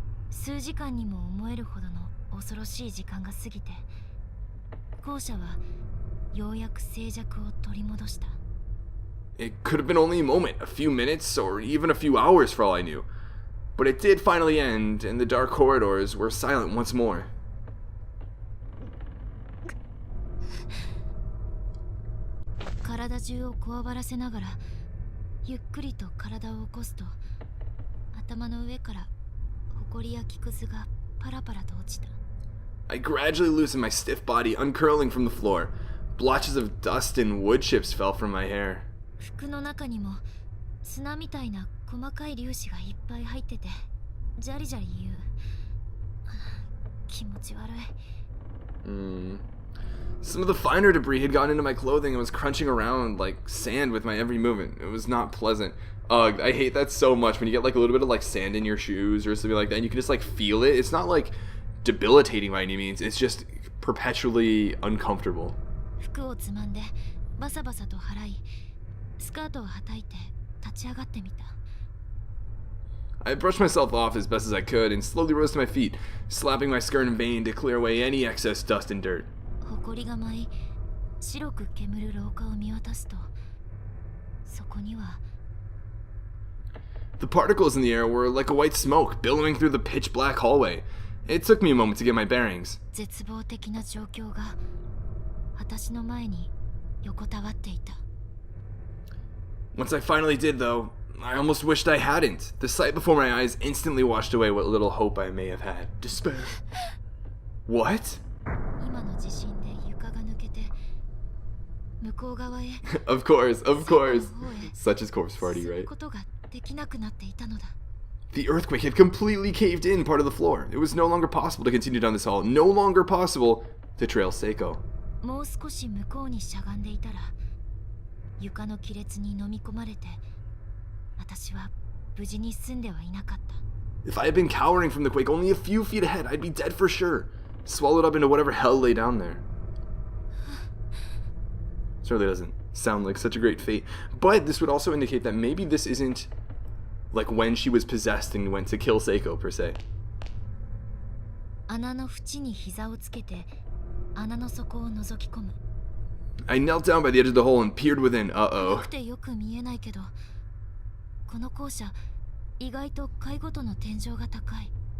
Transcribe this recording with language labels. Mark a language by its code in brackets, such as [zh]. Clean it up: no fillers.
[ja] 数時間にも思えるほどの恐ろしい時間が過ぎて、校舎はようやく静寂を取り戻した。 [en] It could have been only a moment, a few minutes, or even a few hours for all I knew. But it did finally end, and the dark corridors were silent once more. [ja] 体体中をこわばらせながらゆっくりと体を起こすと頭の上から埃や木くずがパラパラと落ちた。 [en] I gradually loosened my stiff body, uncurling from the floor. Blotches of dust and wood chips fell from my hair. [ja] 服の中にも砂みたいな細かい粒子がいっぱい入っててジャリジャリ言う。気持ち悪い。 [en] Some of the finer debris had gotten into my clothing and was crunching around like sand with my every movement. It was not pleasant. Ugh, I hate that so much when you get like a little bit of like sand in your shoes or something like that and you can just like feel it. It's not like debilitating by any means. It's just perpetually uncomfortable. [ja] 服をつまんでバサバサと払いスカートをはたいて立ち上がってみた。 [en] I brushed myself off as best as I could and slowly rose to my feet, slapping my skirt in vain to clear away any excess dust and dirt. [ja] 埃が舞い白く煙る廊下を見渡すとそこには [en] The particles in the air were like a white smoke billowing through the pitch black hallway. It took me a moment to get my bearings. [ja] 絶望的な状況が私の前に横たわっていた。 [en] Once I finally did, though, I almost wished I hadn't. The sight before my eyes instantly washed away what little hope I may have had. Despair. What? [ja] 今の地震で床が抜けて向こう側へ [en] Of course. Such as Corpse Party, [ja] 進む [en] right? [ja] ことができなくなっていたのだ。 [en] The earthquake had completely caved in part of the floor. It was no longer possible to continue down this hall. No longer possible to trail Seiko. [ja] もう少し向こうにしゃがんでいたら床の亀裂に飲み込まれて私は無事に済んではいなかった。 [en] If I had been cowering from the quake only a few feet ahead, I'd be dead for sure. Swallowed up into whatever hell lay down there. Certainly doesn't sound like such a great fate. But this would also indicate that maybe this isn't like when she was possessed and went to kill Seiko, per se. [ja] 穴の縁に膝をつけて穴の底を覗き込む。 [en] I knelt down by the edge of the hole and peered within. [ja] 暗 [en] Uh-oh. [ja] くてよく見えないけどこの校舎意外と階ごとの天井が高い。